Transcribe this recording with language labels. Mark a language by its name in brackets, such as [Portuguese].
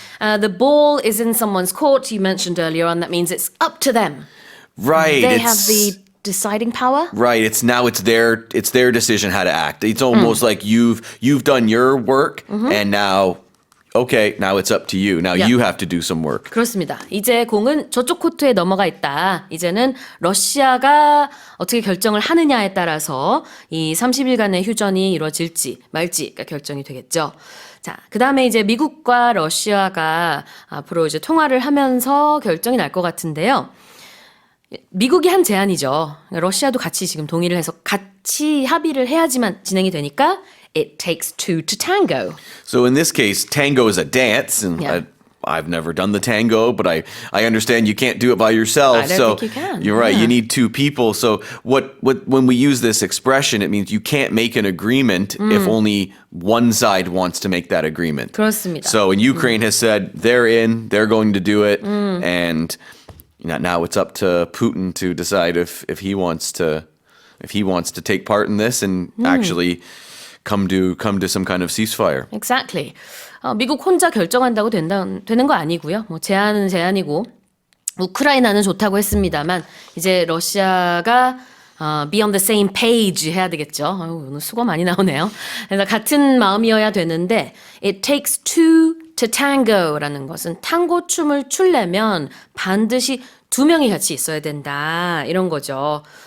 [English] The ball is in someone's court, you mentioned earlier on. That means it's up to them. Right. They have the deciding power. Right. It's their decision how to act. It's almost like you've done your work and now it's up to you. Now Yeah. you have to do some work. [Korean] 그렇습니다. 이제 공은 저쪽 코트에 넘어가 있다. 이제는 러시아가 어떻게 결정을 하느냐에 따라서 이 30일간의 휴전이 이루어질지 말지가 결정이 되겠죠. 자, 그 다음에 이제 미국과 러시아가 앞으로 이제 통화를 하면서 결정이 날 것 같은데요. 미국이 한 제안이죠. 러시아도 같이 지금 동의를 해서 같이 합의를 해야지만 진행이 되니까 [English] it takes two to tango. So in this case, tango is a dance, and Yeah. I've never done the tango, but I understand you can't do it by yourself. I don't so think you can. You're right. Yeah. You need two people. So what when we use this expression, it means you can't make an agreement if only one side wants to make that agreement. [Korean] 그렇습니다. [English] So in Ukraine has said they're in, they're going to do it, and now it's up to Putin to decide if he wants to take part in this and actually come to some kind of ceasefire. Exactly. [Korean] 미국 혼자 결정한다고 되는 거 아니고요. 뭐 제안은 제안이고 우크라이나는 좋다고 했습니다만 이제 러시아가 [English] be on the same page [Korean] 해야 되겠죠. 오늘 수고 많이 나오네요. 그래서 같은 마음이어야 되는데 [English] it takes two to tango [Korean] 라는 것은 탕고 춤을 추려면 반드시 두 명이 같이 있어야 된다 이런 거죠.